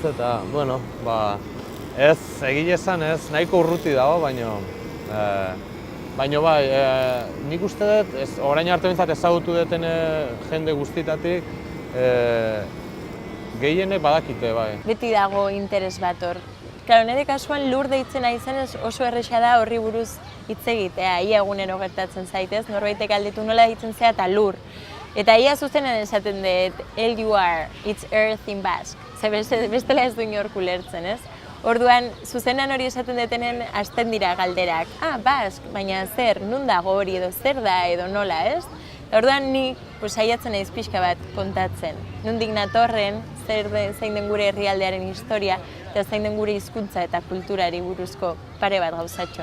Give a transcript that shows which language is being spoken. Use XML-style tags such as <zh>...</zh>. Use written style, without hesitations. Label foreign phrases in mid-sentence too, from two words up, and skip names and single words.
<eu>Eta, bueno, ez, egile esan ez, nahiko urruti dago, baina nik uste dut, orain arte bintzat ezagutu duten jende guztitatik, gehienek badakite, bai. Beti dago interes bat hor. Claro, nire kasuan Lur deitzen naizenez oso erresa da horri buruz hitz egitea, ia egunero gertatzen zaitez, norbaitek galdetu nola deitzen zea eta Lur. Eta ia zuzenen esaten dut, LUR,</eu> <en>it's earth in Basque.</en> <eu>Ze bestela ez du inork ulertzen, ez? Orduan, zuzenan hori esaten detenen hasten dira galderak. Basque, baina zer, nun dago hori edo zer da edo nola, ez? Orduan ni saiatzen naiz pixka bat kontatzen. Nondik natorren, zein den gure herrialdearen historia, eta zein den gure hizkuntza eta kulturari buruzko pare bat gauzatxo.</eu>